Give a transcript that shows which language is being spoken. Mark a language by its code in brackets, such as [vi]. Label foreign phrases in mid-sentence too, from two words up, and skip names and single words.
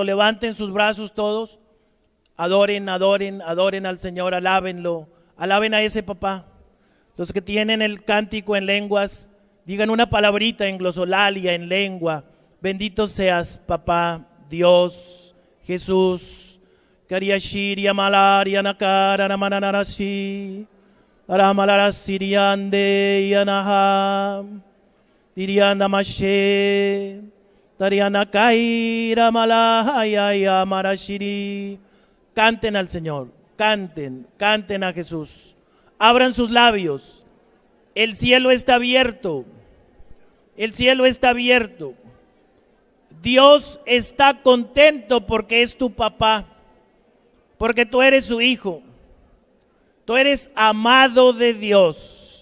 [es] Levanten sus brazos todos. Adoren, adoren, adoren al Señor. Alábenlo. Alaben a ese papá. Los que tienen el cántico en lenguas, digan una palabrita en glosolalia, en lengua. Bendito seas, papá, Dios, Jesús. Kariashiri amalaria nakara namanarashi. Aramalarasiriande yanaha. Diriana mashe. Dariana kaira malahaya marashiri. Canten al Señor. Canten, canten a Jesús. Abran sus labios. El cielo está abierto. El cielo está abierto. Dios está contento porque es tu papá. Porque tú eres su hijo. Tú eres amado de Dios.